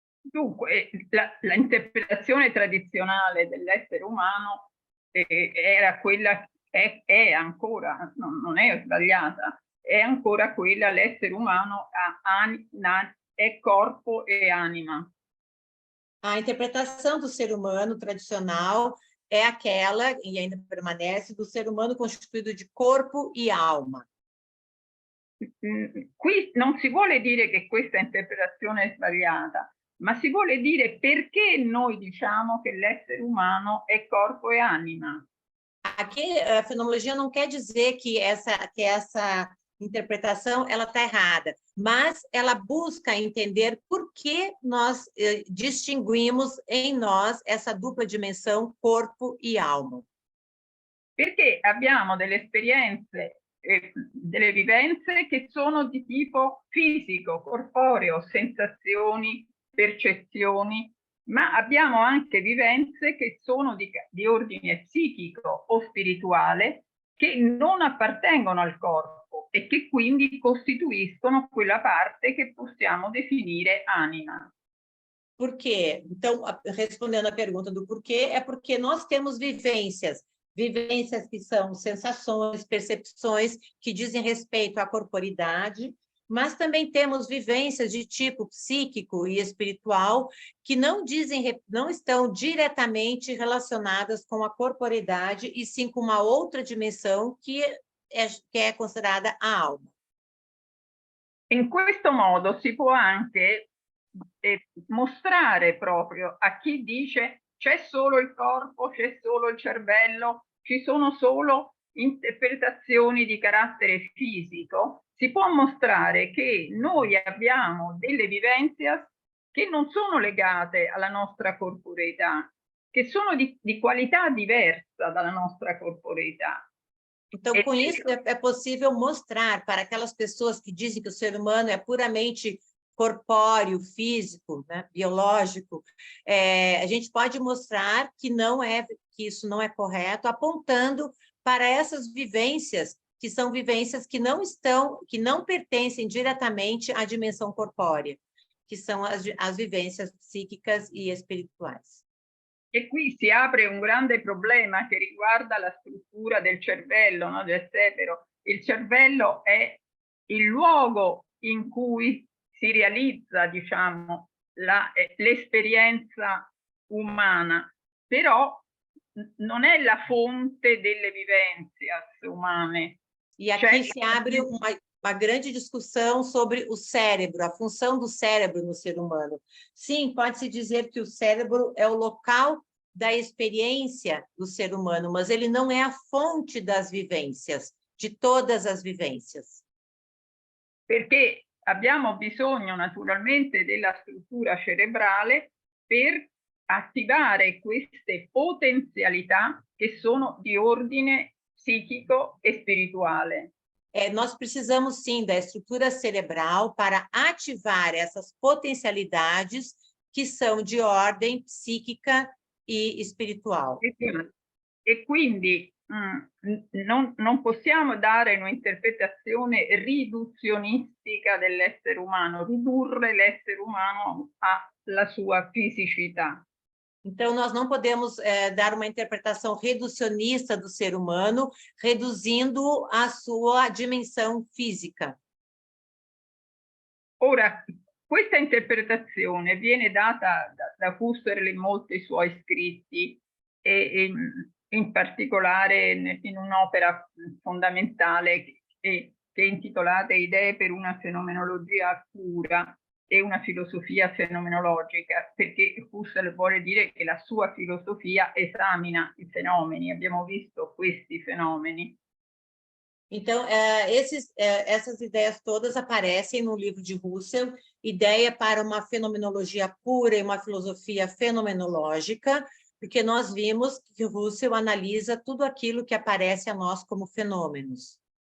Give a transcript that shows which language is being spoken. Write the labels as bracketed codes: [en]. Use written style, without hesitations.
[it] Dunque, la interpretazione tradizionale dell'essere umano era quella, è ancora, non è sbagliata, è ancora quella, l'essere umano è corpo e anima. [pt] A interpretação do ser humano tradicional é aquela, e ainda permanece, do ser humano constituído de corpo e alma. [it] Qui non si vuole dire che questa interpretazione è sbagliata, ma si vuole dire perché noi diciamo che l'essere umano è corpo e anima. [pt] Aqui, a fenomenologia não quer dizer que essa interpretação ela está errada, mas ela busca entender por que nós distinguimos em nós essa dupla dimensão corpo e alma. [it] Perché abbiamo delle esperienze, delle vivenze che sono di tipo fisico, corporeo, sensazioni, percezioni, ma abbiamo anche vivenze che sono di ordine psichico o spirituale che non appartengono al corpo e che quindi costituiscono quella parte che possiamo definire anima. [pt] Por quê? Então, respondendo a pergunta do porquê, é porque nós temos vivências que são sensações, percepções que dizem respeito à corporidade, mas também temos vivências de tipo psíquico e espiritual que não estão diretamente relacionadas com a corporeidade e sim com uma outra dimensão que é considerada a alma. [it] In questo modo si può anche mostrare proprio a chi dice c'è solo il corpo, c'è solo il cervello, ci sono solo interpretazioni di carattere fisico, si può mostrare che noi abbiamo delle vivenze che non sono legate alla nostra corporeità, che sono di qualità diversa dalla nostra corporeità. [pt] Então, com isso, é possível mostrar para aquelas pessoas que dizem que o ser humano é puramente corpóreo, físico, né, biológico, a gente pode mostrar que isso não é correto, apontando para essas vivências, que são vivências que não pertencem diretamente à dimensão corpórea, que são as vivências psíquicas e espirituais. [it] E qui si apre un grande problema che riguarda la struttura del cervello, no? Del cerebro. Il cervello è il luogo in cui si realizza, diciamo, l'esperienza umana, però non è la fonte delle vivenze umane. [pt] E aqui se abre uma grande discussão sobre o cérebro, a função do cérebro no ser humano. Sim, pode-se dizer que o cérebro é o local da experiência do ser humano, mas ele não é a fonte das vivências, de todas as vivências. [it] Perché abbiamo bisogno naturalmente della struttura cerebrale per attivare queste potenzialità che sono di ordine psichico e spirituale. [pt] Nós precisamos, sim, da estrutura cerebral para ativar essas potencialidades que são de ordem psíquica e espiritual. [it] E quindi non possiamo dare un'interpretazione riduzionistica dell'essere umano, ridurre l'essere umano alla sua fisicità. [pt] Então, nós não podemos dar uma interpretação reducionista do ser humano, reduzindo a sua dimensão física. [it] Ora, questa interpretazione viene data da Husserl in molti suoi scritti, e in particolare in un'opera fondamentale che è intitolata Idee per una fenomenologia pura e una filosofia fenomenologica, perché Husserl vuole dire che la sua filosofia esamina i fenomeni. Abbiamo visto questi fenomeni. [pt] Então, essas ideias todas aparecem no livro de Husserl, Ideia para uma Fenomenologia Pura e uma Filosofia Fenomenológica, porque nós vimos que Husserl analisa tudo aquilo que aparece a nós como fenômenos.